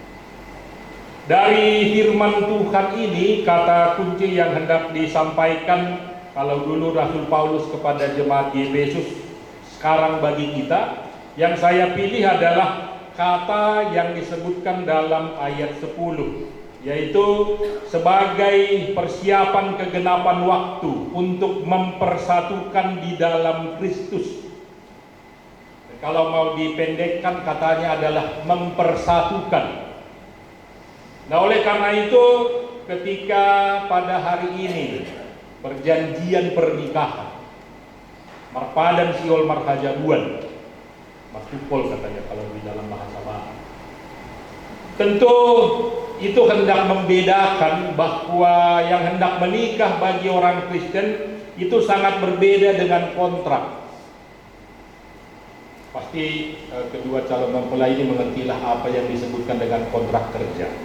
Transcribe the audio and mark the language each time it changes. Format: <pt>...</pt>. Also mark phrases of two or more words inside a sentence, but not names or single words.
<id>Dari firman Tuhan ini, kata kunci yang hendak disampaikan kalau dulu Rasul Paulus kepada jemaat di Efesus, sekarang bagi kita, yang saya pilih adalah kata yang disebutkan dalam ayat 10, yaitu sebagai persiapan kegenapan waktu untuk mempersatukan di dalam Kristus. Kalau mau dipendekkan katanya adalah mempersatukan. Nah, oleh karena itu ketika pada hari ini perjanjian pernikahan</id> <bts>marpadan siol marhajabuan martupol</bts> <id>katanya kalau di dalam bahasa Barat, tentu itu hendak membedakan bahwa yang hendak menikah bagi orang Kristen itu sangat berbeda dengan kontrak. Pasti kedua calon mempelai ini mengertilah apa yang disebutkan dengan kontrak kerja.</id>